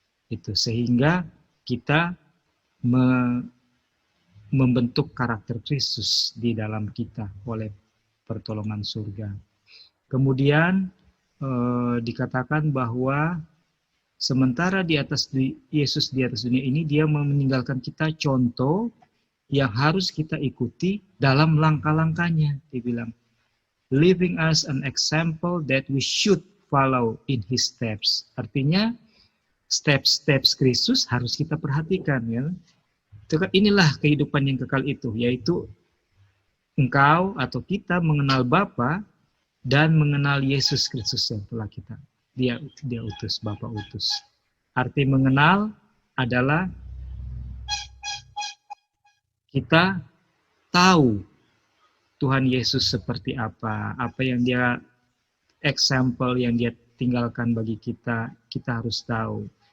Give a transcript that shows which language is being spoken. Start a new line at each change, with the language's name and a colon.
Indonesian: Itu sehingga kita membentuk karakter Kristus di dalam kita oleh pertolongan surga. Kemudian dikatakan bahwa sementara Yesus di atas dunia ini, dia meninggalkan kita contoh yang harus kita ikuti dalam langkah-langkahnya. Dia bilang,
English: leaving us an example that we should follow in his steps.
Indonesian: Artinya, steps-steps Kristus harus kita perhatikan. Ya. Inilah kehidupan yang kekal itu, yaitu engkau atau kita mengenal Bapa dan mengenal Yesus Kristus yang telah dia utus, Bapa utus. Arti mengenal adalah kita tahu Tuhan Yesus seperti apa yang dia example yang dia tinggalkan bagi kita, kita harus tahu.